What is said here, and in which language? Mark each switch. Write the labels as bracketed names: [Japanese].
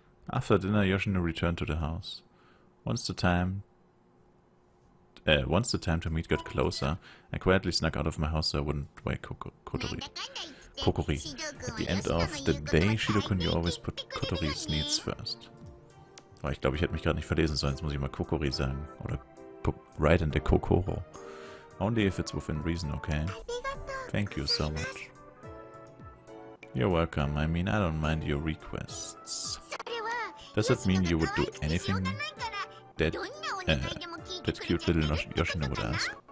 [English] After dinner, Yoshino returned to the house. Once the time to meet got closer, I quietly snuck out of my house so I wouldn't wake Kotori. At the end of the day, Shido-kun, you always put Kotori's needs first. [German] Oh, ich glaube, ich hätte mich gerade nicht verlesen sollen, jetzt muss ich mal Kokori sagen. Oder [English] right in the Kokoro. Only if it's within reason, okay? Thank you so much. You're welcome. I mean, I don't mind your requests. Does that mean you would do anything that cute little Yoshino would ask?